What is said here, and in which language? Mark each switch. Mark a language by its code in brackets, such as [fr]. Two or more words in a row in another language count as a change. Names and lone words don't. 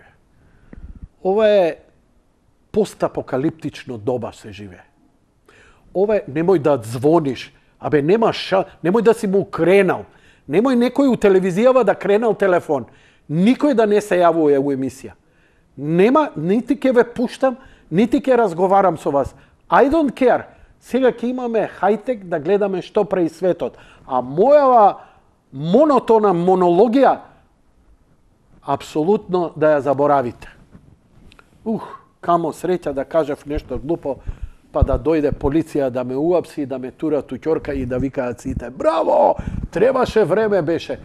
[mk] Ова е постапокалиптично доба се живее. Ова е, немој да звониш, немој да си му кренал, немој некој у телевизијава да кренал телефон, никој да не се јавува у емисија. Нема, нити ќе ве пуштам, нити ќе разговарам со вас. [en] I don't care. [mk] Сега ќе имаме хајтек да гледаме што прави светот. А мојава монотона монологија, апсолутно да ја заборавите. Камо среќа да кажев нешто глупо, па да дојде полиција да ме уапси, да ме турат у ќорка и да викаат сите: браво, требаше време беше.